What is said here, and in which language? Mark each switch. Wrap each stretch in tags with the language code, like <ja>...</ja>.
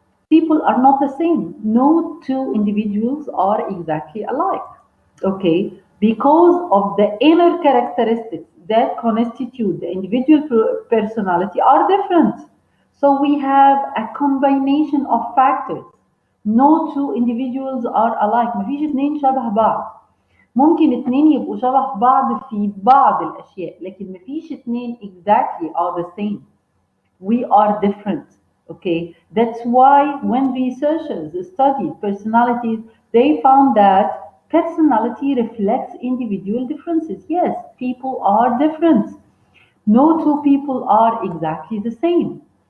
<en>People are not the same. No two individuals are exactly alike. Okay, because of the inner characteristics that constitute the individual personality are different. So we have a combination of factors. No two individuals are alike.</en> <ar>مفيش اتنين شبه بعض. ممكن اتنين يبقوا شبه بعض في بعض الأشياء، لكن مفيش اتنين</ar> <en>exactly are the same. We are different. Okay, that's why when researchers studied personalities, they found that personality reflects individual differences. Yes, people are different. No two people are exactly the same.</en>